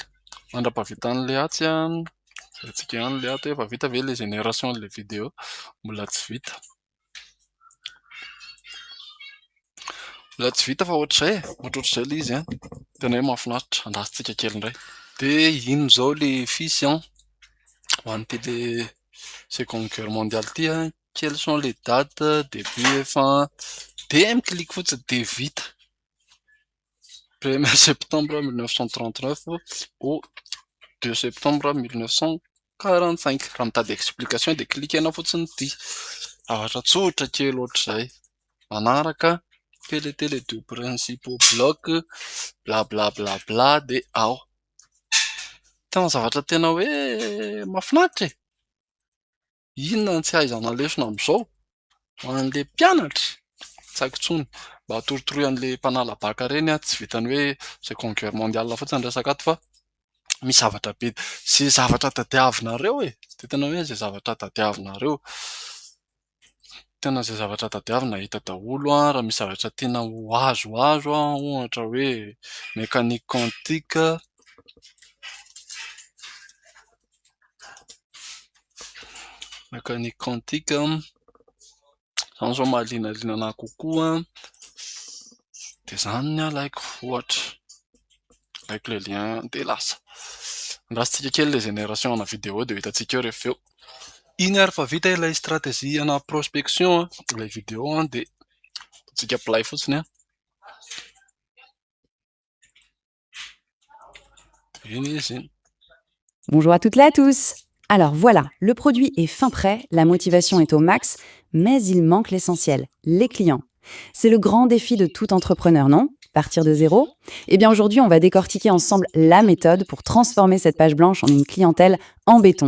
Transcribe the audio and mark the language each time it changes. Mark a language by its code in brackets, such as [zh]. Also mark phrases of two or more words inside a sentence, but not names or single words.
[mg] Mandra-pahavitan'ilay atsy a, jerentsika ihany ilay ato hoe efa vita ve ilay génération ilay vidéo, mbola tsy vita. Mbola tsy vita fa ohatr'izay e, ohatr'izay ilay izy a. Tena hoe mahafinaritra, andrasitsika kely indray. Dia ino izao ilay fiche ho an'ny télé [fr] Seconde Guerre mondiale [mg] ity a, [fr] quelles sont les dates, début, fin, [mg] dia mi-clique fotsiny dia vita. [fr] 1er septembre 1939 au 2 septembre 1945. [mg] Raha mitady explication dia cliquenao fotsiny ity. Zavatra tsotra kely ohatr'izay. Manaraka [fr] quels étaient les deux principaux blocs, [mg] blablabla dia ao. Tena zavatra tena hoe mahafinaritra e. Inona ny tsy ahaizana lesona amin'izao ho an'ilay mpianatra? Tsy haiko intsony. Mba hatorotoroy an'ilay mpanala baka ireny a, tsy vitan'ny hoe [fr] Seconde Guerre mondiale [mg] fotsiny resaka ato fa misy zavatra be. Izay zavatra tadiavinareo e. Dia tena hoe izay zavatra tadiavinareo. Tena izay zavatra tadiavina hita daholo a. Raha misy zavatra tiana ho azo ohatra hoe [fr] mécanique quantique. Mécanique quantique. [mg] Izany izao mahalinalina anahy kokoa. Dia izany ny alaiko ohatra. Alaiko ilay lien dia lasa. Andrasitsika kely ilay génération ana vidéo dia hitantsika eo rehefa eo. Iny ary fa vita ilay stratégie ana prospection ilay vidéo dia tsika apply fotsiny a. Iny izy iny. [fr] Bonjour à toutes et à tous. Alors voilà, le produit est fin prêt, la motivation est au max, mais il manque l'essentiel, les clients. C'est le grand défi de tout entrepreneur, non? Partir de zéro? Eh bien aujourd'hui, on va décortiquer ensemble la méthode pour transformer cette page blanche en une clientèle en béton.